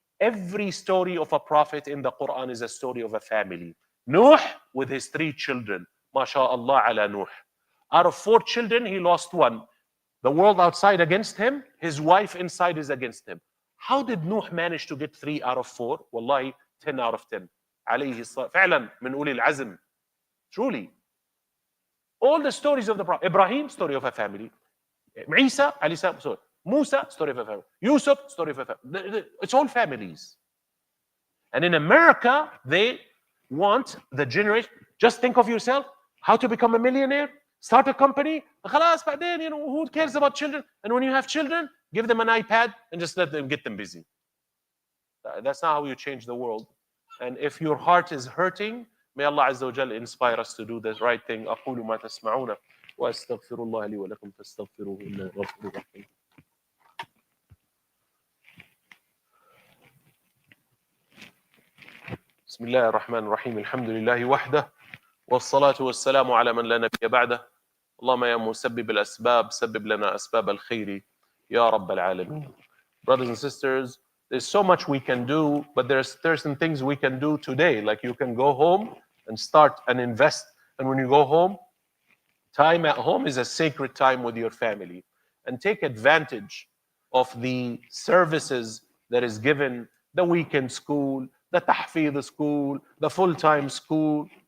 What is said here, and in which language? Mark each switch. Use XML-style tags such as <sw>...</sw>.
<en>Every story of a prophet in the Quran is a story of a family. Nuh with his 3 children. MashaAllah ala Nuh. Out of 4 children, he lost 1. The world outside against him, his wife inside is against him. How did Nuh manage to get 3 out of 4? Wallahi, 10 out of 10.</en> <ar>عليه الصلاة فعلا من أولي العزم.</ar> <en>Truly. All the stories of the Prophet. Ibrahim, story of a family. Isa, alayhi salam, story. Musa, story of a family. Yusuf, story of a family. It's all families. And in America, they want the generation. Just think of yourself, how to become a millionaire, start a company. خلاص بعدين, you know, who cares about children? And when you have children, give them an iPad and just let them get them busy. That's not how you change the world. And if your heart is hurting, may Allah Azza wa Jalla inspire us to do the right thing.</en> <ar>أقول ما تسمعون وأستغفر الله لي ولكم فاستغفروه إنه غفور رحيم. بسم الله الرحمن الرحيم. الحمد لله وحده والصلاة والسلام على من لا نبي بعده. اللهم يا مسبب الأسباب سبب لنا أسباب الخير يا رب العالمين.</ar> <en>Brothers and sisters, there's so much we can do, but there's some things we can do today. Like you can go home and start and invest. And when you go home, time at home is a sacred time with your family. And take advantage of the services that is given, the weekend school, the tahfidh school, the full-time school.</en>